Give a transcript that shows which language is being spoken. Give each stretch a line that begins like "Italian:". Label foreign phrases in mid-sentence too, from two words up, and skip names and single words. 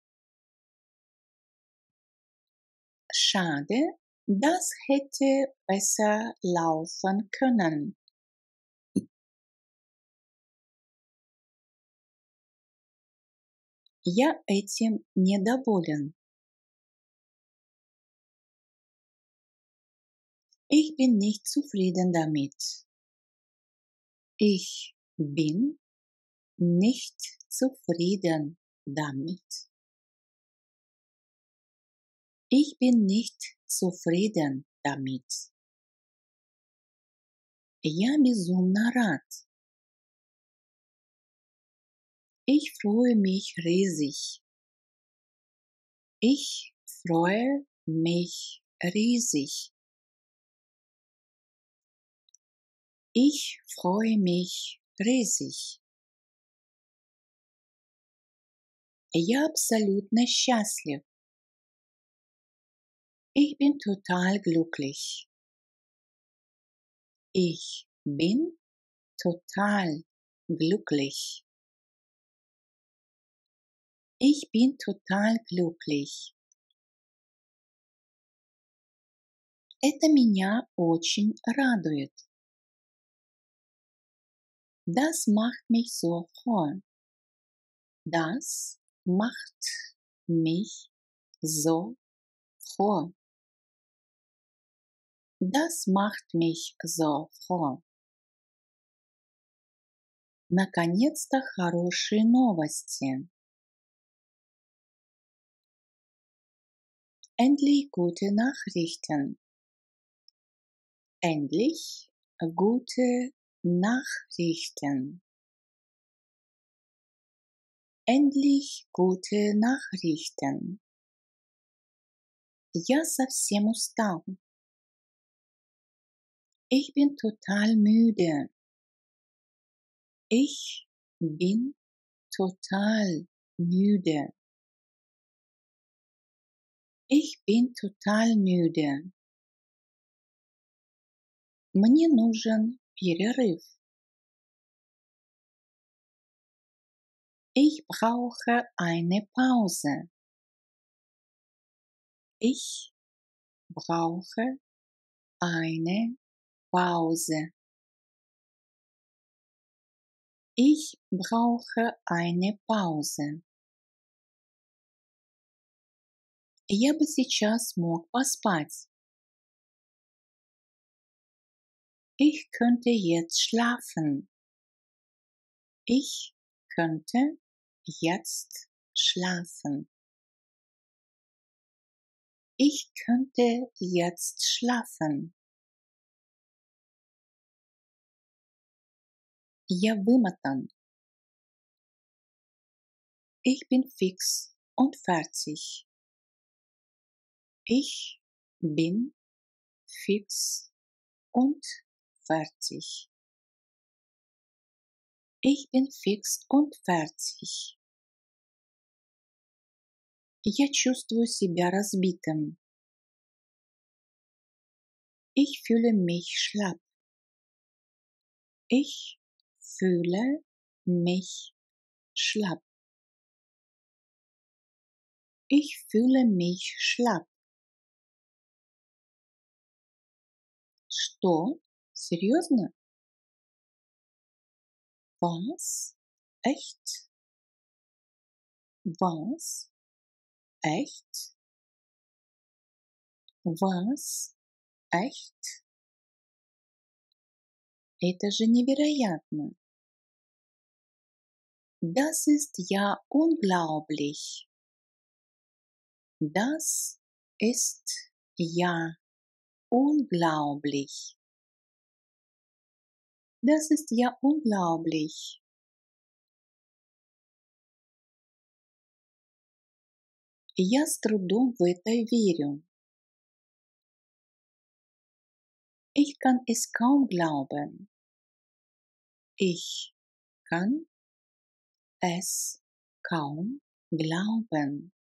German: Schade, das hätte besser laufen können.
Russian: Я этим недоволен.
German: Ich bin nicht zufrieden damit. Ich bin nicht zufrieden damit. Ich bin nicht zufrieden damit.
Russian: Я безумно рад.
German: Ich freue mich riesig. Ich freue mich riesig. Ich freue mich riesig.
Russian: Я абсолютно счастлив.
German: Ich bin total glücklich. Ich bin total glücklich. Ich bin total glücklich.
Russian: Это меня очень радует.
German: Das macht mich so froh. Das macht mich so froh. Das macht mich so froh.
Russian: Наконец-то хорошие новости.
German: Endlich gute Nachrichten. Endlich gute Nachrichten. Endlich gute Nachrichten.
Russian: Я совсем устал.
German: Ich bin total müde. Ich bin total müde. Ich bin total müde.
Russian: Мне нужен перерыв.
German: Ich brauche eine Pause. Ich brauche eine Pause. Ich brauche eine Pause.
Russian: Я бы сейчас мог поспать.
German: Ich könnte jetzt schlafen. Ich könnte jetzt schlafen. Ich könnte jetzt schlafen.
Russian: Я вымотан.
German: Ich bin fix und fertig. Ich bin fix und fertig. Ich bin fix und fertig.
Russian: Я чувствую себя разбитым.
German: Ich fühle mich schlapp. Ich fühle mich schlapp. Ich fühle mich schlapp.
Russian: Что? Серьезно?
German: Was? Echt? Was? Echt? Was? Echt?
Russian: Это же невероятно.
German: Das ist ja unglaublich. Das ist ja unglaublich. Das ist ja unglaublich.
Russian: Я с трудом в это верю.
German: Ich kann es kaum glauben. Ich kann es kaum glauben.